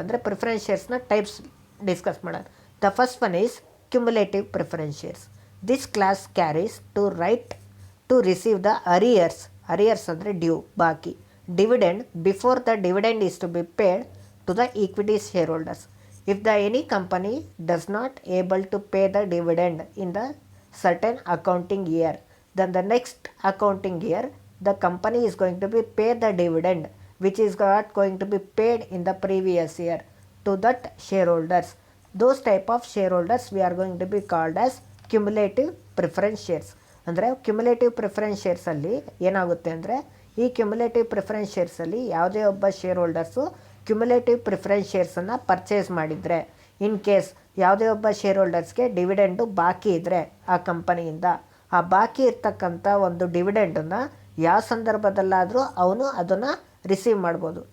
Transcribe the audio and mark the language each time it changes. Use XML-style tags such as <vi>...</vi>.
<kn>ಅಂದರೆ preference ಶೇರ್ಸ್ನ types discuss ಮಾಡೋಣ.</kn> <en>The first one is cumulative preference shares. This class carries to right to receive the arrears. Arrears ಅಂದರೆ due, ಬಾಕಿ, dividend before the dividend is to be paid to the equity shareholders. If the any company does not able to pay the dividend in the certain accounting year, then the next accounting year the company is going to be pay the dividend which is not going to be paid in the previous year to that shareholders. Those type of shareholders we are going to be called as cumulative preference shares.</en> <kn>ಅಂದರೆ cumulative preference ಶೇರ್ಸಲ್ಲಿ ಏನಾಗುತ್ತೆ ಅಂದರೆ, ಈ cumulative preference ಶೇರ್ಸಲ್ಲಿ ಯಾವುದೇ ಒಬ್ಬ share holders cumulative preference ಶೇರ್ಸನ್ನು purchase ಮಾಡಿದರೆ, in case ಯಾವುದೇ ಒಬ್ಬ share ಹೋಲ್ಡರ್ಸ್ಗೆ dividend ಬಾಕಿ ಇದ್ದರೆ ಆ ಕಂಪನಿಯಿಂದ, ಆ ಬಾಕಿ ಇರ್ತಕ್ಕಂಥ ಒಂದು ಡಿವಿಡೆಂಡನ್ನು ಯಾವ ಸಂದರ್ಭದಲ್ಲಾದರೂ ಅವನು ಅದನ್ನು ರಿಸೀವ್ ಮಾಡ್ಬೋದು.</kn>